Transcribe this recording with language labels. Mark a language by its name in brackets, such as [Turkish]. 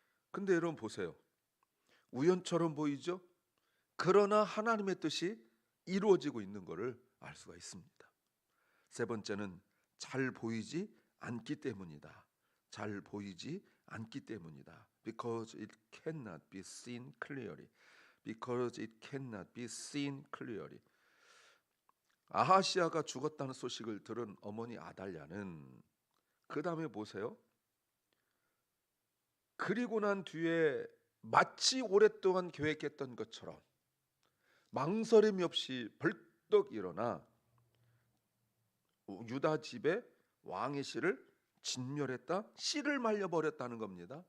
[Korean] 근데 여러분 보세요. 우연처럼 보이죠? 그러나 하나님의 뜻이 이루어지고 있는 것을 알 수가 있습니다. 세 번째는 잘 보이지 않기 때문이다. 잘 보이지 않기 때문이다. [English] Because it cannot be seen clearly. Because it cannot be seen clearly. [Korean] 아하시아가 죽었다는 소식을 들은 어머니 아달랴는 그 다음에 보세요. 그리고 난 뒤에 마치 오랫동안 계획했던 것처럼 망설임이 없이 벌떡 일어나 유다 집의 왕의 씨를 진멸했다, 씨를 말려버렸다는 겁니다.